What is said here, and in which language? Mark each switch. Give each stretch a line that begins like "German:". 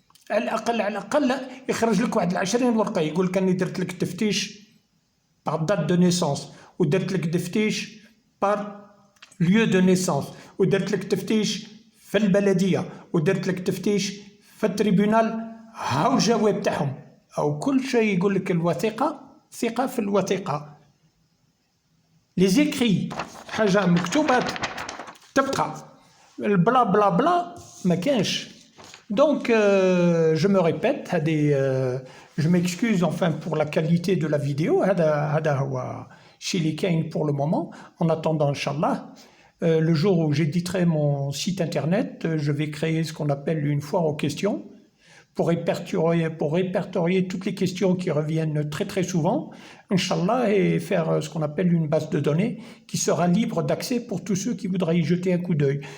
Arabic: على الاقل يخرج لك واحد 20 ورقه يقول لك اني درت لك التفتيش
French: par date de naissance,
Arabic: ou درت لك تفتيش
French: par lieu de naissance,
Arabic: ou درت لك تفتيش في البلدية، ودرت لك تفتيش في التريبونال. هاو الجواب تاعهم أو كل شيء يقول لك الوثيقة، ثقة في الوثيقة. les écrits حاجة مكتوبات تبقى البلا بلا بلا ما كانش.
French: Donc je me répète je m'excuse enfin pour la qualité de la vidéo.
Arabic: هذا هو الشيء اللي كاين
French: pour le moment. En attendant inchallah le jour où j'éditerai mon site internet, je vais créer ce qu'on appelle une foire aux questions pour répertorier toutes les questions qui reviennent très très souvent, Inch'Allah, et faire ce qu'on appelle une base de données qui sera libre d'accès pour tous ceux qui voudraient y jeter un coup d'œil.